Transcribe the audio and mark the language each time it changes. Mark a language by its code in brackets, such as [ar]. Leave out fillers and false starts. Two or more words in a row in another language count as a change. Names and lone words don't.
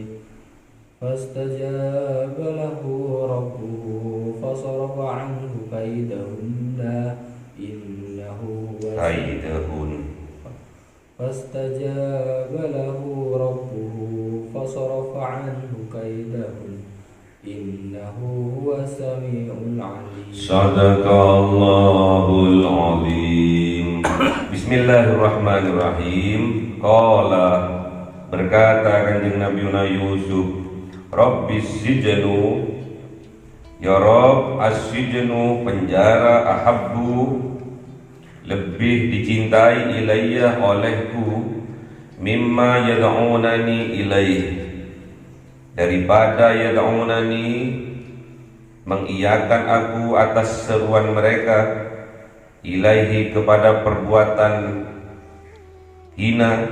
[ar] فاستجاب له ربه فصرف عنه كيدهن إنه فاستجاب له ربه فصرف عنه كيدهن إنه هو السميع العليم. صدق الله العظيم. Bismillahirrahmanirrahim. Qala, [id] berkata Kanjeng Nabi Yusuf, [ar] رب السجن, يا رب, [id] as-sijnu penjara, ahabbu lebih dicintai, ilayya olehku, mimma [ar] يدعونني إليه [id] daripada yad'unani mengiyakan aku atas seruan mereka ilaihi kepada perbuatan hina.